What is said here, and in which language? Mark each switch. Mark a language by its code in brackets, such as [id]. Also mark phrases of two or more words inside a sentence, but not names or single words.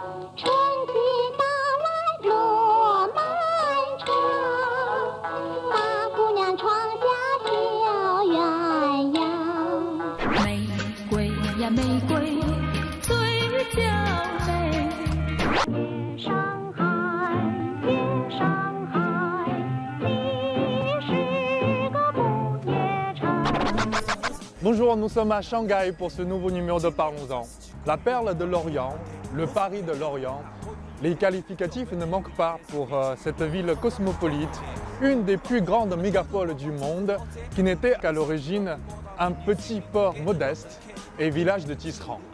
[zh] 春季到来路漫长，大姑娘窗下绣鸳鸯。玫瑰呀玫瑰，最娇美。上海，夜上海，你是个不夜城。 [fr] Bonjour, nous sommes à Shanghai pour ce nouveau numéro de Parlons-en. La perle de l'Orient, le Paris de l'Orient, les qualificatifs ne manquent pas pour cette ville cosmopolite, une des plus grandes mégapoles du monde, qui n'était qu'à l'origine un petit port modeste et village de tisserands.